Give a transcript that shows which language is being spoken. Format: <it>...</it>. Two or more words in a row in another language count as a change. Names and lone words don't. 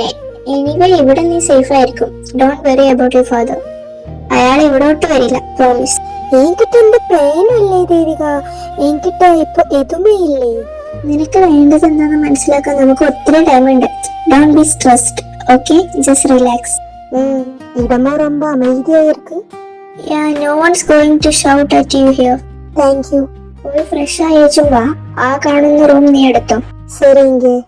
<ml>എനിവേ ഇവിടെ നീ സേഫ് ആയിരിക്കും.</ml> <en>Don't worry about your father.</en> <ml>അയാൾ ഇവിടോട്ട് വരില്ല, പ്രോമിസ്. എനിക്കിട്ട് എന്റെ പ്ലാനല്ലേ ദേവിക, എനിക്കിട്ട് ഇപ്പൊ എതുമേ ഇല്ലേ. നിനക്ക് വേണ്ടത് എന്താണെന്ന് മനസ്സിലാക്കാൻ നമുക്ക് ഒത്തിരി ടൈം ഉണ്ട്.</ml> <en>Don't be stressed, okay? Just relax.</en> <ta>இடமா ரொம்ப அமைதியா இருக்கு.</ta> <en>Yeah, no one's going to shout at you here. Thank you.</en> <ml>പോയി ഫ്രഷ് ആയേച്ചും വാ. ആ കാണുന്ന റൂം നീ എടുത്തോ. ശരിങ്ക.</ml>